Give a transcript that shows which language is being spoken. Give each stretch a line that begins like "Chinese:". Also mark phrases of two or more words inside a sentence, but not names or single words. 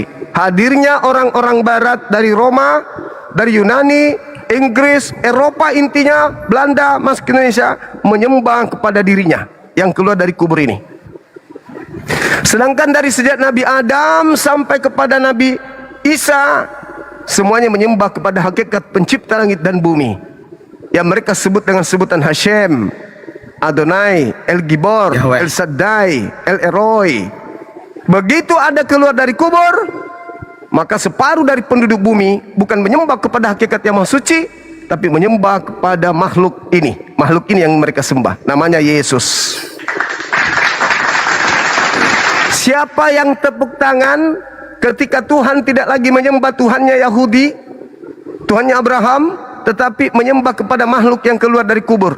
Indonesian: Hadirnya orang-orang barat dari Roma, dari Yunani, Inggris, Eropa, intinya Belanda masuk ke Indonesia, menyembah kepada dirinya yang keluar dari kubur ini. Sedangkan dari sejak Nabi Adam sampai kepada Nabi Isa, semuanya menyembah kepada hakikat pencipta langit dan bumi yang mereka sebut dengan sebutan Hashem, Adonai, El Gibor, Yahweh, El Shaddai, El Eroi. Begitu ada keluar dari kubur, maka separuh dari penduduk bumi bukan menyembah kepada hakikat yang maha suci, tapi menyembah kepada makhluk ini. Makhluk ini yang mereka sembah, namanya Yesus. Siapa yang tepuk tangan ketika Tuhan tidak lagi menyembah Tuhannya Yahudi, Tuhannya Abraham, tetapi menyembah kepada makhluk yang keluar dari kubur?